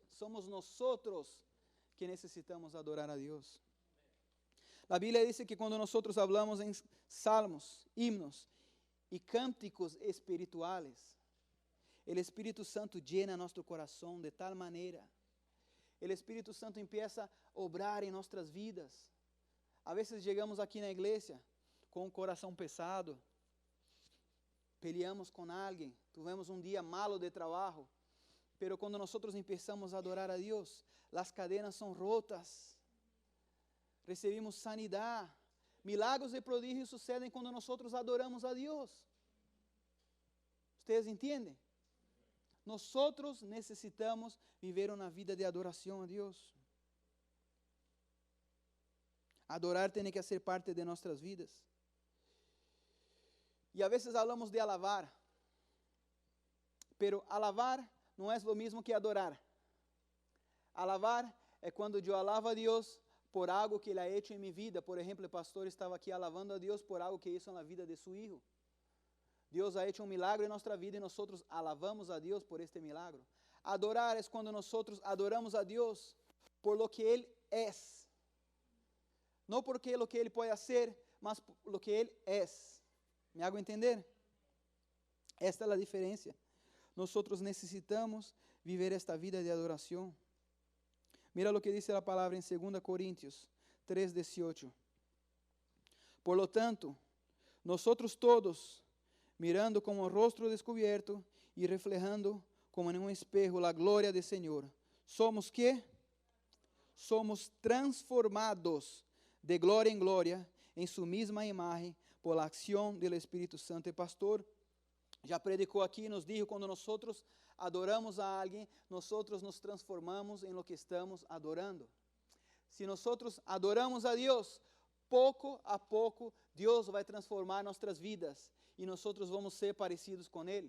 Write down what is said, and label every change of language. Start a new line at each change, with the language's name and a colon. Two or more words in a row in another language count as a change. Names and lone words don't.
Portuguese: Somos nós que necessitamos adorar a Deus. A Bíblia diz que quando nós falamos em salmos, himnos e cânticos espirituais, o Espírito Santo llena nosso coração de tal maneira. O Espírito Santo empieza a obrar em nossas vidas. A vezes chegamos aqui na igreja com o coração pesado, peleamos com alguém, tivemos um dia malo de trabalho, pero quando nós começamos a adorar a Deus, as cadenas são rotas, recebemos sanidade, milagros e prodígios sucedem quando nós adoramos a Deus. Vocês entendem? Nós necessitamos viver uma vida de adoração a Deus. Adorar tem que ser parte de nossas vidas. E a vezes falamos de alabar, pero alabar não é o mesmo que adorar. Alabar é quando eu alabo a Deus por algo que Ele
Spanish: ha hecho
Portuguese: em minha vida. Por exemplo, o pastor estava aqui alabando a Deus por algo que hizo na vida de seu filho. Deus
Spanish: ha hecho
Portuguese: um milagre em nossa vida e nós alabamos a Deus por este milagre. Adorar é quando nós adoramos a Deus por
Spanish: lo que
Portuguese: Ele é. Não porque
Spanish: lo que
Portuguese: Ele pode fazer, mas por
Spanish: lo que
Portuguese: Ele é.
Spanish: ¿Me hago entender?
Portuguese: Esta é a diferença. Nós necessitamos viver esta vida de adoração.
Spanish: Mira lo que dice a palavra em 2 Coríntios 3:18. Por lo tanto,
Portuguese: nós todos, mirando com o rostro descubierto e reflejando como em um espejo a glória do Senhor, somos que? Somos transformados de glória em glória em sua mesma imagem
Spanish: por la acción del
Portuguese: Espírito Santo. O pastor já predicou aqui,
Spanish: nos dijo,
Portuguese: quando nós adoramos a alguém, nós nos transformamos em
Spanish: lo que
Portuguese: estamos adorando. Se nós adoramos a Deus, pouco a pouco Deus vai transformar nossas vidas e nós vamos ser parecidos com Ele.